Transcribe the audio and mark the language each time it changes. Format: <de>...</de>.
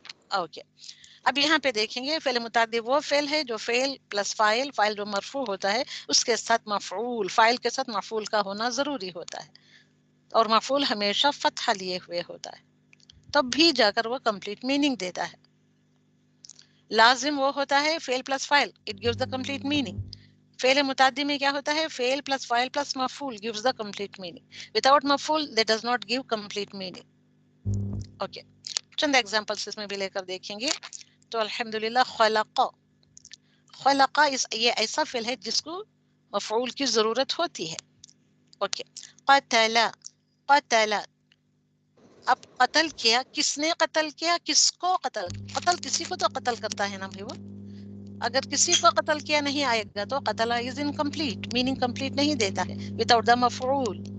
<ur>Okay, اب یہاں پہ دیکھیں گے فعل متعدی وہ فعل ہے جو فعل پلس فاعل, فاعل جو مرفوع ہوتا ہے اس کے ساتھ مفعول, فاعل کے ساتھ مفعول کا ہونا ضروری ہوتا ہے, اور مفعول ہمیشہ فتحہ لیے ہوئے ہوتا ہے, تب بھی جا کر وہ کمپلیٹ میننگ دیتا ہے. لازم وہ ہوتا ہے فعل پلس فاعل,</ur> <en>It gives the complete meaning.</en> <ur>فعل متعدی میں کیا ہوتا ہے؟ فعل پلس فاعل پلس مفعول</ur> <en>gives the complete meaning. Without مفعول that does not give complete meaning.</en> <ur>Okay, چند ایگزامپلس اس میں بھی لے کر دیکھیں گے. تو الحمدللہ خلق. خلق یہ ایسا فعل ہے جس کو مفعول کی ضرورت ہوتی ہے. اوکے, قتل. قتل, اب قتل کیا, کس نے قتل کیا؟ کس کو قتل؟ قتل کسی کو تو قتل کرتا ہے نا بھائی. وہ اگر کسی کو قتل کیا نہیں آئے گا تو قتل از انکمپلیٹ, میننگ کمپلیٹ نہیں دیتا ہے</ur> <en>Without the مفعول.</en>